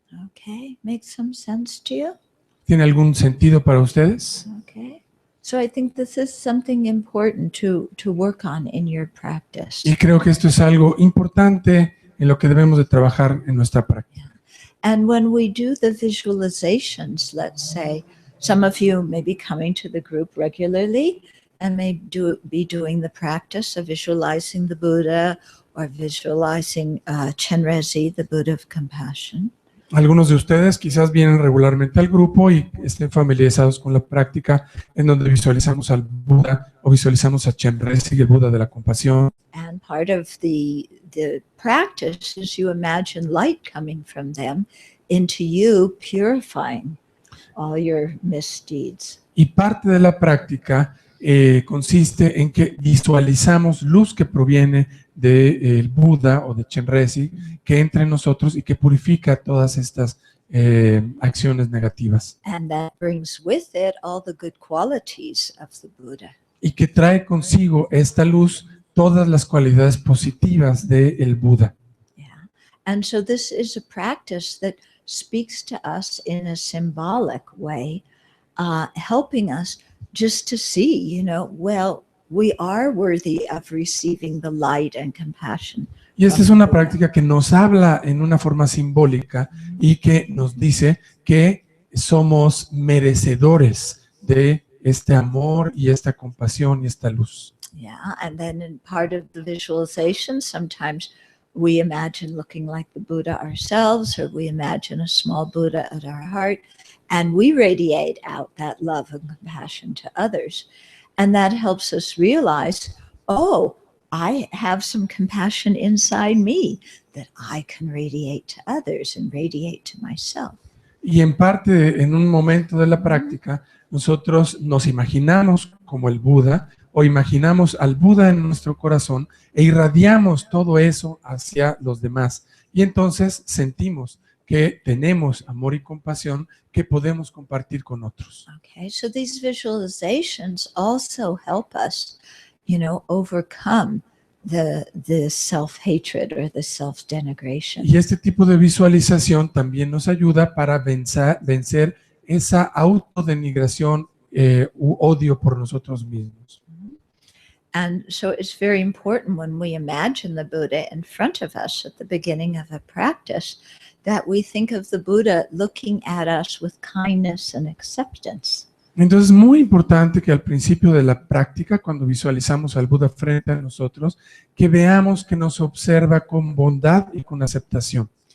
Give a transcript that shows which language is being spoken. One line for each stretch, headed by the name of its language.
English: Okay, makes some sense to you?
Spanish: ¿Tiene algún sentido para ustedes?
English: Okay. So I think this is something important to work on in your practice.
Spanish: Y creo que esto es algo importante en lo que debemos de trabajar en nuestra práctica.
English: And when we do the visualizations, let's say, some of you may be coming to the group regularly and may be doing the practice of visualizing the Buddha or visualizing Chenrezig, the Buddha of compassion.
Spanish: Algunos de ustedes quizás vienen regularmente al grupo y estén familiarizados con la práctica en donde visualizamos al Buda o visualizamos a Chenrezig, el Buda de la compasión.
English: And part of the practice is you imagine light coming from them into you, purifying all your misdeeds.
Spanish: Y parte de la práctica consiste en que visualizamos luz que proviene del Buda o de Chenrezig, que entra en nosotros y que purifica todas estas acciones negativas.
English: And that brings with it all the good qualities of the Buddha.
Spanish: Y que trae consigo esta luz todas las cualidades positivas del Buda.
English: Yeah. And so this is a practice that speaks to us in a symbolic way, helping us just to see, well, we are worthy of receiving the light and compassion.
Spanish: Y esta es una práctica que nos habla en una forma simbólica y que nos dice que somos merecedores de este amor y esta compasión y esta luz.
English: Yeah, and then in part of the visualization, sometimes we imagine looking like the Buddha ourselves, or we imagine a small Buddha at our heart, and we radiate out that love and compassion to others. And that helps us realize, oh, I have some compassion inside me that I can radiate to others and radiate to myself.
Spanish: Y en parte, en un momento de la práctica, nosotros nos imaginamos como el Buda o imaginamos al Buda en nuestro corazón e irradiamos todo eso hacia los demás. Y entonces sentimos que tenemos amor y compasión que podemos compartir con otros.
English: Okay, so these visualizations also help us, overcome the self-hatred or the self-denigration.
Spanish: Y este tipo de visualización también nos ayuda para vencer esa autodenigración u odio por nosotros mismos.
English: And so it's very important when we imagine the Buddha in front of us at the beginning of a practice that we think of the Buddha looking at us with kindness and acceptance.
Spanish: Entonces es muy importante que al principio de la práctica, cuando visualizamos al Buda frente a nosotros, que veamos que nos observa con bondad y con aceptación.